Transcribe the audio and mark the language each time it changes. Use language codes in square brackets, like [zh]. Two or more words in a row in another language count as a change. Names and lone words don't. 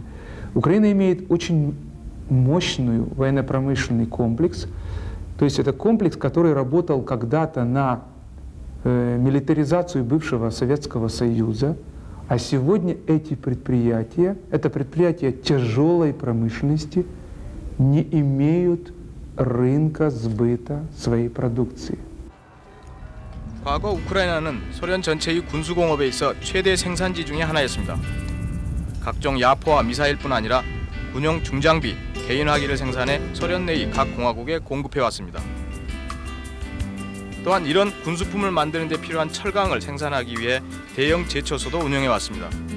[ru] Украина имеет очень мощный военно-промышленный комплекс, то есть это комплекс, который работал когда-то на милитаризацию бывшего Советского Союза, а сегодня эти предприятия, это предприятия тяжелой промышленности, не имеют рынка сбыта своей продукции. [ko] 과거 우크라이나는 소련 전체의 군수공업에 있어 최대 생산지 중의 하나였습니다. 각종 야포와 미사일뿐 아니라 군용 중장비, 개인화기를 생산해 소련 내의 각 공화국에 공급해왔습니다. 또한 이런 군수품을 만드는 데 필요한 철강을 생산하기 위해 대형 제초소도 운영해왔습니다.